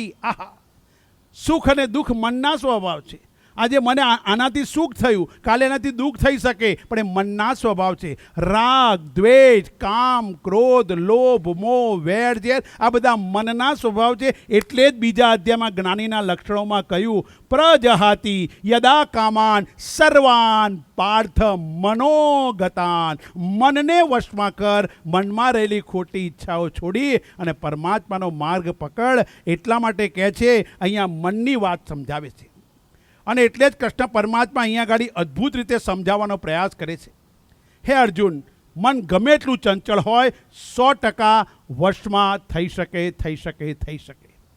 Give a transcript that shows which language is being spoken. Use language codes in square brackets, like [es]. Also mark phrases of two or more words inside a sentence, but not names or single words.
[gu] આહા, સુખ અને દુઃખ મનના સ્વભાવ છે. આજે મને આનાથી સુખ થયું, કાલે એનાથી દુઃખ થઈ શકે, પણ એ મનના સ્વભાવ છે. રાગ, દ્વેષ, કામ, ક્રોધ, લોભ, મોહ, વેર, ઝેર આ બધા મનના સ્વભાવ છે. એટલે જ બીજા અધ્યાયમાં જ્ઞાનીના લક્ષણોમાં કહ્યું [sa] પ્રજહાતિ યદા કામાન સર્વાન પાર્થ મનોગતાન. [gu] મનને વશમાં કર, મનમાં રહેલી ખોટી ઈચ્છાઓ છોડી અને પરમાત્માનો માર્ગ પકડ. એટલા માટે કહે છે, અહીંયા મનની વાત સમજાવે છે. અને એટલે જ કૃષ્ણ પરમાત્મા અહીંયા ગાડી અદ્ભુત રીતે સમજાવવાનો પ્રયાસ કરે છે. હે અર્જુન, મન ગમે એટલું ચંચળ હોય, 100% વશમાં થઈ શકે થઈ શકે થઈ શકે.